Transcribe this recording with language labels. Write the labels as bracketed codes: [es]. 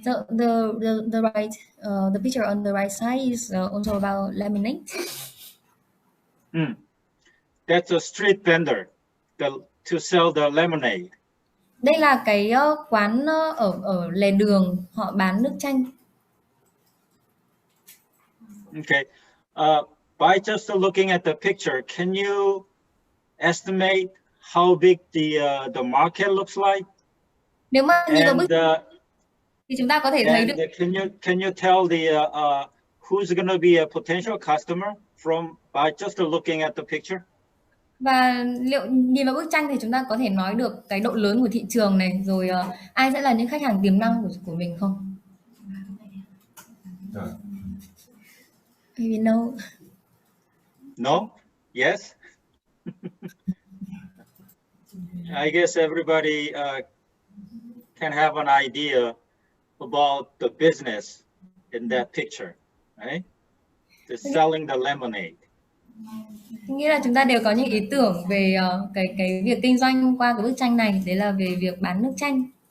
[en] The right the picture on the right side is also about lemonade. That's a street vendor to sell the lemonade. [vi] Đây là cái quán ở lề đường, họ bán nước chanh. [en] Okay. By just looking at the picture, can you estimate how big the market looks like? [vi] Nếu mà nhìn vào bức thì chúng ta có thể thấy được. [en] Can you tell the who's going to be a potential customer by just looking at the picture? [vi] Và liệu nhìn vào bức tranh thì chúng ta có thể nói được cái độ lớn của thị trường này, rồi ai sẽ là những khách hàng tiềm năng của mình không? [en] Maybe no. No? Yes? I guess everybody can have an idea about the business in that picture, right? The selling the lemonade. [vi] Nghĩa là chúng ta đều có những ý tưởng về cái việc kinh doanh qua cái bức tranh này, đấy là về việc bán nước chanh.